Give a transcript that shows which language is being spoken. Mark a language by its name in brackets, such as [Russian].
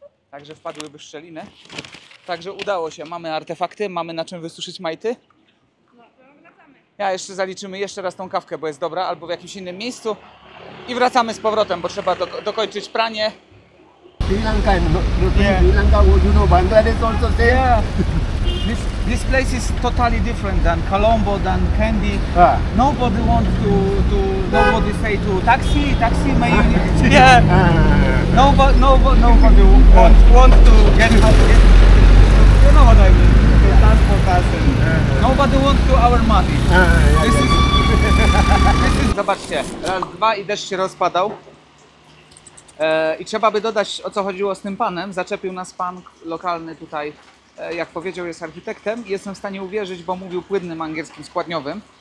[Polish] Także wpadłyby szczeliny. Także udało się. Mamy artefakty, mamy na czym wysuszyć majty. No, to wracamy. Ja jeszcze zaliczymy jeszcze raz tą kawkę, bo jest dobra, albo w jakimś innym miejscu. I wracamy z powrotem, bo trzeba dokończyć pranie. [English] Sri Lanka and Yeah. Sri Lanka, you know, Bangladesh also say. Yeah. This place is totally different than Colombo, than Kandy. Ah. Nobody wants nobody say to taxi, may you... Yeah. Nobody wants to get out. You know what I mean? To transport us and nobody wants to our money. This is, [Polish] zobaczcie, raz, dwa i deszcz się rozpadał. I trzeba by dodać, o co chodziło z tym panem. Zaczepił nas pan lokalny tutaj, jak powiedział, jest architektem. Jestem w stanie uwierzyć, bo mówił płynnym angielskim składniowym.